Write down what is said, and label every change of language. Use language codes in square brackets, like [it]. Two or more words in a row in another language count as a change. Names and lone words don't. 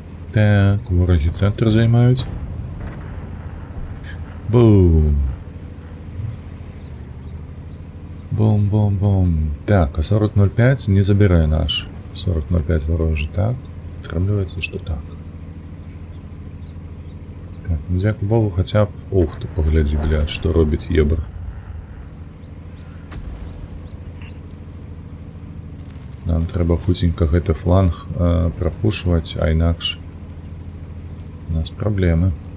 [uk] Так, вороги центр займаюць. Бум. Бум-бум-бум. Так, а 40.05 не забирай наш. 40.05 ворожий, так? [be] Атрымліваецца, што так. Так, ну дзякуй Богу, хаця б... Ух ты, паглядзі, блядь, што робіць ебр. Нам трэба хуценька гэты фланг прапушваць, а інакш у нас праблемы.